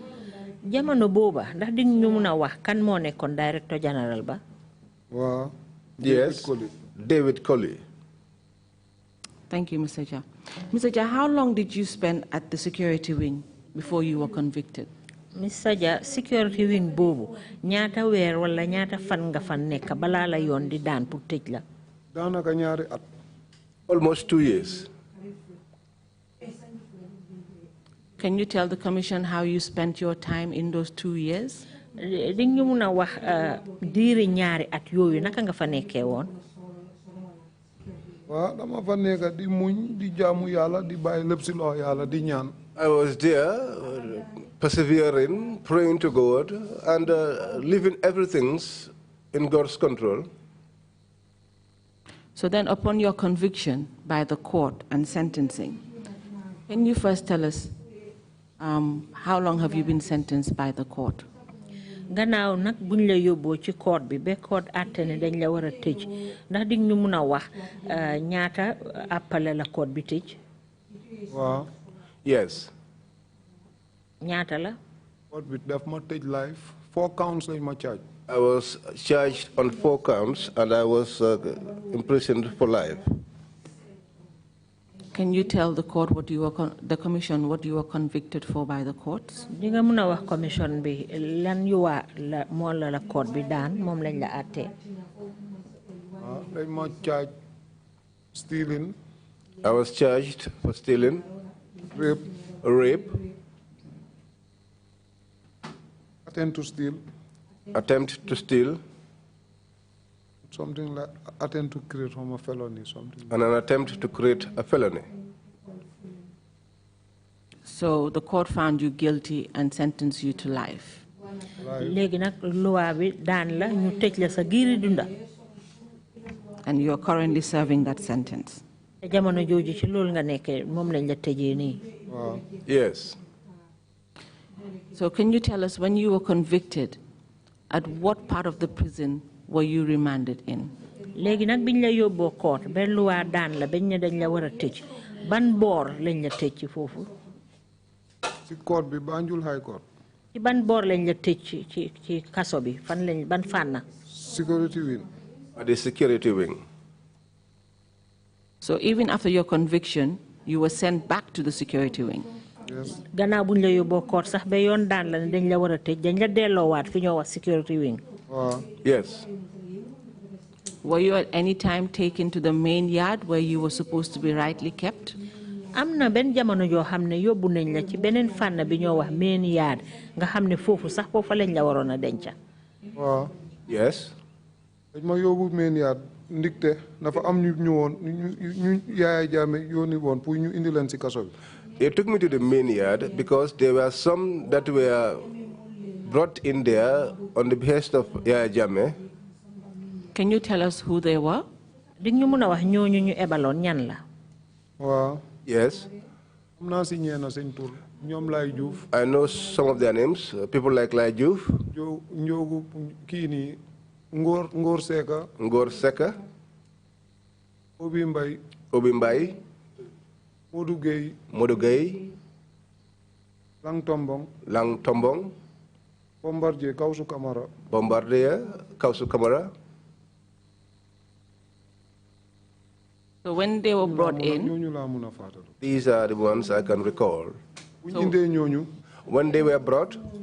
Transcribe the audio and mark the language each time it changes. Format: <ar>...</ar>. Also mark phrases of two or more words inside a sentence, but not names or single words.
<wo>Jamono boba ndax di ñu mëna wax kan mo nekkon</wo> <en>Director General</en> <wo>ba? Waaw.</wo> <en>Yes. David Colley. Thank you, Mr. Jah. Mr. Jah, how long did you spend at the security wing before you were convicted? Mr.</en> <wo>Jah,</wo> <en>security wing</en> <wo>bobu ñaata weer wala ñaata fan nga fan nekk bala la yoon di daan pour tëj la? Daanaka ñaari at.</wo> <en>Almost 2 years. Can you tell the commission how you spent your time in those 2 years?</en> <wo>Di ñu mëna wax diiri ñaari at yooyu naka nga fa nekkee woon? Waaw, dama fa nekk di muñ di jaamu Yàlla di bàyyi lépp si loxo Yàlla di ñaan.</wo> <en>I was there, persevering, praying to God, and leaving everything in God's control. So then upon your conviction by the court and sentencing, can you first tell us how long have you been sentenced by the court?</en> <wo>Gannaaw nag buñ la yóbboo ci court bi ba court àtte ne dañ la war a tëj ndax di ñu mun a wax ñaata appale la court bi tëj? Waaw.</wo> <en>Yes.</en> <wo>ñaata la? Court bi daf ma tëj life. 4 counts lañ ma charge.</wo> <en>I was charged on 4 counts and I was imprisoned for life. Can you tell the court what you were the commission what you were convicted for by the courts?</en> <wo>Di nga mun a wax commission bi lan yu waa la moo la court bi daan moom lañ la àtte. Dañ ma</wo> <en>charge stealing. I was charged for stealing, rape, attempt to steal, something like attempt to create from a felony, something. And an attempt to create a felony. So the court found you guilty and sentenced you to life.</en> <wo>Léegi nag loi bi daan la ñu tëj la sa giiri dunda.</wo> <en>And you are currently serving that sentence.</en> <wo>Te jamono jooju ci loolu nga nekkee moom lañ la tëjee nii.</wo> <en>Yes. So can you tell us when you were convicted, at what part of the prison were you remanded in?</en> <wo>Léegi nag biñ la yóbboo court ba loi daan la bañ ne dañ la war a tëj ban boor lañ la tëj ci foofu? Ci court bi Banjul High Court. Ci ban boor lañ la tëj ci kaso bi fan lañ ban fànna?</wo> <en>Security wing. The security wing. So even after your conviction, you were sent back to the security wing? Yes.</en> <wo>Gannaaw buñ la yóbboo court sax ba yoon daan la ne dañ la war a tëj dañ la delloowaat fi ñoo wax</wo> <en>security wing. Yes. Were you at any time taken to the main yard where you were supposed to be rightly kept?</en> <wo>Am na benn jamono joo xam ne yóbbu nañ la ci beneen fànn bi ñoo wax</wo> <en>main yard</en> <wo>nga xam ne foofu sax foofa lañ la waroon a denca.</wo> <en>Yes.</en> <wo>dañ ma yóbbu</wo> <en>main yard</en> <wo>ndigte dafa am ñu ñëwoon ñu Yaya Jammeh yónni woon pour ñu indi leen ci kaso bi.</wo> <en>They took me to the main yard because there were some that were brought in there on the behest of Yaya Jammeh. Can you tell us who they were?</en> <wo>Di ñu mën a wax ñooñu ñu ebaloon ñan la?</wo> <en>Wow. Yes.</en> <wo>am naa si ñeena seen tur ñoom Laay Juuf.</wo> <en>I know some of their names. People like Laay Juuf.</en> <wo>Njogu kii nii Ngor Seka. Ngor Seka. Obi Mbay. Obi Mbay. Modou Gueye. Modou Gueye. Lang Tombong. Lang Tombong. Bombardier Kawsu Kamara. Bombardier Kawsu Kamara.</wo> <en>So when they were brought in, these are the ones I can recall. When they were brought,</en>